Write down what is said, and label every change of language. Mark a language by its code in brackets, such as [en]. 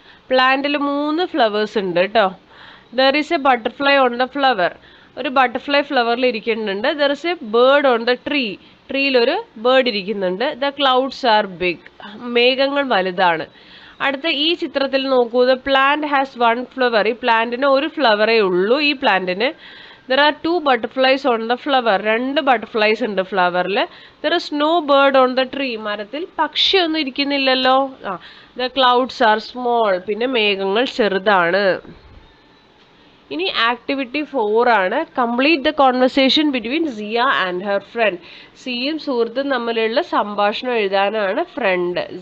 [ml] പ്ലാന്റിൽ 3 ഫ്ലവേഴ്സ് ഉണ്ട് കേട്ടോ. [en] There is a butterfly on the flower. [ml] ഒരു ബട്ടർഫ്ലൈ ഫ്ലവറിൽ ഇരിക്കുന്നുണ്ട്. [en] There is a bird on the tree. [ml] ട്രീയിലൊരു bird ഇരിക്കുന്നുണ്ട്. [en] The clouds are big. [ml] മേഘങ്ങൾ വലുതാണ്. അടുത്ത ഈ ചിത്രത്തിൽ നോക്കൂ, [en] The plant has 1 flower. [ml] ഈ പ്ലാന്റിന് 1 ഫ്ലവറേ ഉള്ളൂ. ഈ പ്ലാന്റിന് [en] There are two butterflies on the flower. [ml] രണ്ട് ബട്ടർഫ്ലൈസ് ഉണ്ട് ഫ്ലവറിൽ. [en] There is no bird on the tree. [ml] മരത്തിൽ പക്ഷിയൊന്നും ഇരിക്കുന്നില്ലല്ലോ. [en] The clouds are small. [ml] പിന്നെ മേഘങ്ങൾ ചെറുതാണ്. ഇനി ആക്ടിവിറ്റി 4 ആണ്. [en] Complete the conversation between Siya and her friend. [ml] സിയും സുഹൃത്തും തമ്മിലുള്ള സംഭാഷണം എഴുതാനാണ് ഫ്രണ്ട്.